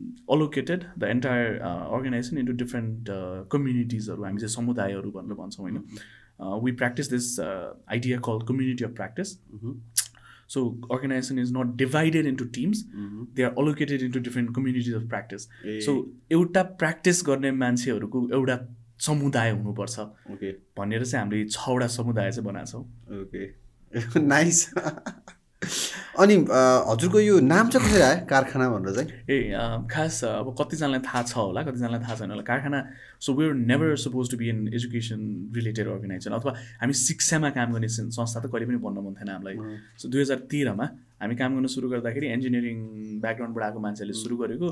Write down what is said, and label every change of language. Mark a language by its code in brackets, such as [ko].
[en] allocated the entire organisation into different कम्युनिटिजहरू [ne] हामी चाहिँ समुदायहरू भनेर भन्छौँ होइन [en] We practise this idea call community of practice So organization is not divided into teams. They are allocated into different communities of practice. [ne] So एउटा practice गर्ने मान्छेहरूको एउटा समुदाय हुनुपर्छ भनेर चाहिँ हामीले 6वटा समुदाय चाहिँ बनाएको छौँ ओके नाइस अनि हजुरको यो नाम चाहिँ कसरी आयो कारखाना भनेर चाहिँ खास अब कतिजनालाई थाहा छ होला कतिजनालाई थाहा छैन होला कारखाना [en] so we are never suppose to be in education related organisation [ne] अथवा हामी शिक्षामा काम गर्ने संस्था त कहिले पनि भन्न मन थिएन हामीलाई सो 2013 मा हामी काम गर्न सुरु गर्दाखेरि इन्जिनियरिङ ब्याकग्राउन्डबाट आएको मान्छेले सुरु गरेको